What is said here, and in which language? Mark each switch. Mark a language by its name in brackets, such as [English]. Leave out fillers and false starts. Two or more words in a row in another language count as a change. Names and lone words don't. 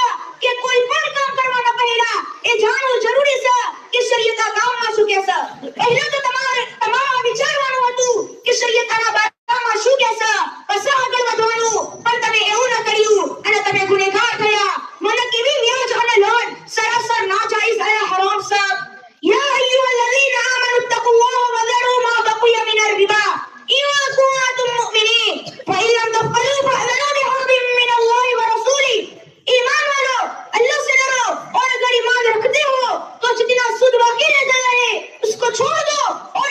[Gujarati] કે કોઈ પણ કામ કરવાના પહેલા એ જાણવું જરૂરી છે કે શરીયતના કામમાં શું કહે છે પહેલા તો તમારે વિચારવાનું હતું કે શરીયતના બારામાં શું કહે છે પછી આગળ વધવાનું પણ તમે એવું ન કર્યું અને તમે ગુનેગાર થયા મને કેવી વ્યાજ અને લોન સરાસર નાજાયઝ અને હરામ છે [Arabic] يا أيها الذين آمنوا اتقوا الله و ذروا ما بقي من الربا إن كنتم مؤمنين فإن لم تفعلوا فاعلنوا بحرب من الله ورسوله [Hindi] ईमान वालों अल्लाह से डरो और अगर ईमान रखते हो तो जितना सूद बाकी रह गया है उसको छोड़ दो